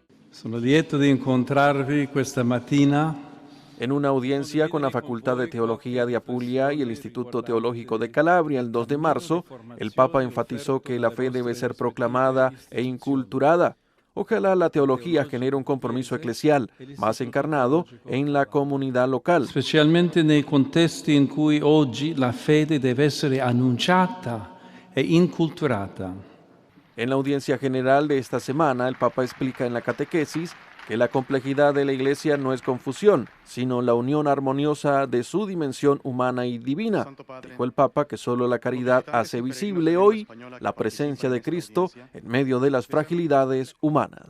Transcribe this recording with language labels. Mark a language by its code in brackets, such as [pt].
[it] Sono lieto di incontrarvi questa mattina. [es] En una audiencia con la Facultad de Teología de Apulia y el Instituto Teológico de Calabria el 2 de marzo, el Papa enfatizó que la fe debe ser proclamada e inculturada. Ojalá la teología genere un compromiso eclesial más encarnado en la comunidad local. [it] Specialmente nei contesti in cui oggi la fede deve essere annunciata e inculturata. [es] En la audiencia general de esta semana, el Papa explica en la catequesis que la complejidad de la Iglesia no es confusión, sino la unión armoniosa de su dimensión humana y divina. Dijo el Papa que solo la caridad hace visible hoy la presencia de Cristo en medio de las fragilidades humanas.